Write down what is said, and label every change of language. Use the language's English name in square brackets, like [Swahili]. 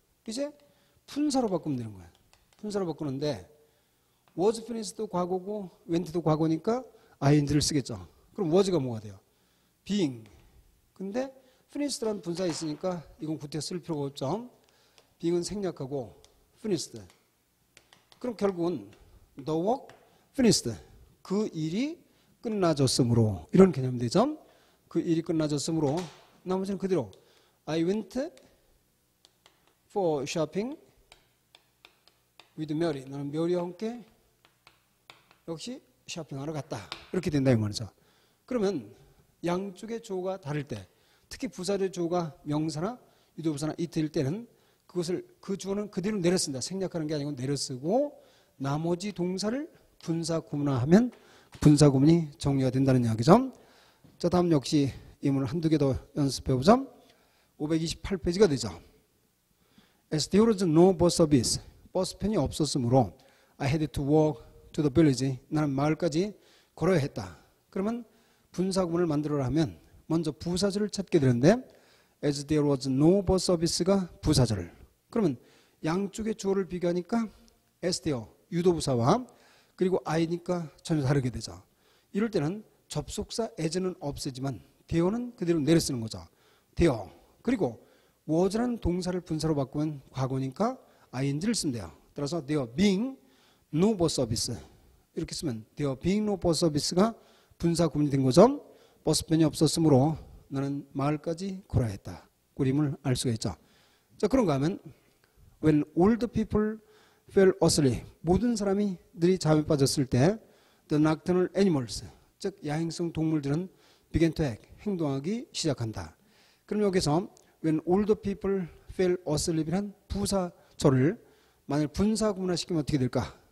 [Korean] 이제 분사로 바꾸면 되는 거야. 분사로 바꾸는데 was finished도 과거고 went도 과거니까 ing를 쓰겠죠. 그럼 was가 뭐가 돼요? [English] being. [Korean] 근데 finished라는 분사가 있으니까 이건 구태 쓸 필요가 없죠. being은 생략하고 finished. 그럼 결국은 [English] the work finished. [Korean] 그 일이 끝나졌으므로 이런 개념이 되죠. 그 일이 끝나졌으므로 나머지는 그대로 [English] I went for shopping with Mary. [Korean] 나는 메리와 함께 역시 쇼핑하러 갔다. 이렇게 된다 이 말이죠. 그러면 양쪽의 주어가 다를 때, 특히 부사절 주어가 명사나 유도부사나 it일 때는 그것을 그 주어는 그대로 내려 쓴다. 생략하는 게 아니고 내려 쓰고 나머지 동사를 분사구문화하면 분사구문이 정리가 된다는 이야기죠. 자, 다음 역시 이 문을 한두 개 더 연습해보자. 528페이지가 되죠. [English] As there was no bus service. [Korean] 버스편이 없었으므로 [English] I had to walk to the village. [Korean] 나는 마을까지 걸어야 했다. 그러면 분사구문을 만들어라 하면 먼저 부사절을 찾게 되는데 [English] as there was no bus service [Korean] 가 부사절. 그러면 양쪽의 주어를 비교하니까 as there 유도부사와 그리고 I니까 전혀 다르게 되죠. 이럴 때는 접속사 as는 없애지만 there는 그대로 내려 쓰는 거죠. [English] there. [Korean] 그리고 was라는 동사를 분사로 바꾸면 과거니까 ing를 쓰면 돼요. 따라서 [English] there being no bus service [Korean] 이렇게 쓰면 [English] there being no bus service가 분사구문이 된 거죠. [Korean] 버스편이 없었으므로 나는 마을까지 걸어야 했다. 그림을 알 수가 있죠. 자, 그런가 하면 [English] when all the people fell asleep. [Korean] 모든 사람이 들이 잠에 빠졌을 때 [English] the nocturnal animals [Korean] 즉 야행성 동물들은 [English] began to act [Korean] 행동하기 시작한다. 그럼 여기서 [English] when all the people fell asleep [Korean] 이란 부사절을 만약 분사구문화시키면 어떻게 될까?